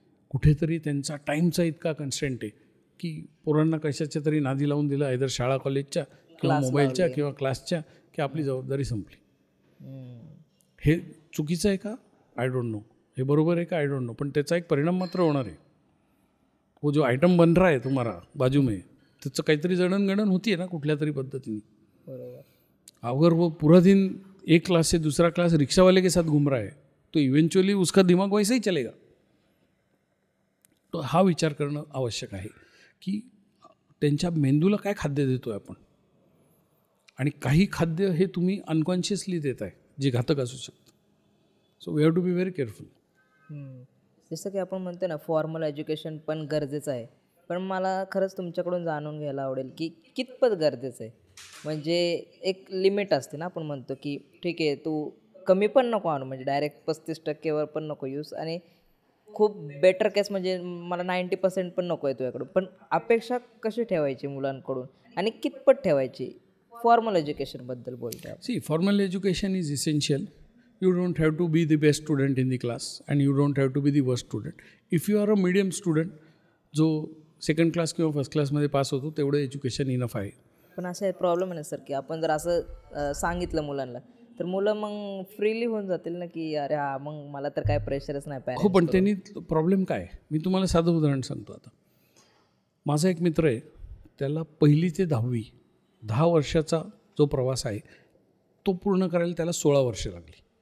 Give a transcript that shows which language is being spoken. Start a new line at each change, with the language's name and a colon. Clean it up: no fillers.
Marathi: कुठेतरी त्यांचा टाईमचा इतका कन्स्टेंट आहे की पोरांना कशाच्या तरी नादी लावून दिलं, आयदर शाळा कॉलेजच्या किंवा मोबाईलच्या किंवा क्लासच्या, की आपली जबाबदारी संपली. हे चुकीचं आहे का?
English: I don't know.
Marathi: हे बरोबर आहे का? I don't know. पण त्याचा एक परिणाम मात्र होणार आहे.
Hindi: वो जो आयटम बन रहा है तुम्हारा बाजू में,
Marathi: त्याचं काहीतरी जडणघडण होती आहे ना कुठल्या तरी पद्धतीने. बरोबर.
Hindi: अगर वो पूरा दिन एक क्लास से दूसरा क्लास रिक्शा वाले के साथ घूम रहा है तो इवेंचुअली उसका दिमाग वैसा ही चलेगा.
Marathi: तो हा विचार करणं आवश्यक आहे की त्यांच्या मेंदूला काय खाद्य देतो आहे आपण. आणि काही खाद्य हे तुम्ही अनकॉन्शियसली देत आहे जे घातक असू शकतं.
English: So we have to be very careful.
Marathi: जसं की आपण म्हणतो ना, फॉर्मल एज्युकेशन पण गरजेचं आहे. पण मला खरंच तुमच्याकडून जाणून घ्यायला आवडेल की कितपत गरजेचं आहे. म्हणजे एक लिमिट असते ना, आपण म्हणतो की ठीक आहे, तू कमी पण नको आणू, म्हणजे डायरेक्ट 35% पण नको यूज, आणि खूप बेटर केस म्हणजे मला 90% पण नको आहे तुझ्याकडून. पण अपेक्षा कशी ठेवायची मुलांकडून आणि कितपत ठेवायची? फॉर्मल एज्युकेशनबद्दल बोलतो.
English: See, formal education is essential. You don't have to be the best student in the class and you don't have to be the worst student. If you are a medium student
Marathi: जो second class किंवा first क्लासमध्ये pass होतो तेवढं education enough आहे. पण असं problem आहे ना सर, की आपण जर असं सांगितलं मुलांना तर मुलं मग फ्रीली होऊन जातील ना, की अरे हा मग मला तर काय प्रेशरच नाही पाहिजे. हो, पण त्यांनी प्रॉब्लेम काय, मी तुम्हाला साधं उदाहरण सांगतो. आता माझा एक मित्र आहे, त्याला 1ली ते 10 वर्षाचा जो प्रवास आहे तो पूर्ण करायला त्याला 16 वर्ष लागली.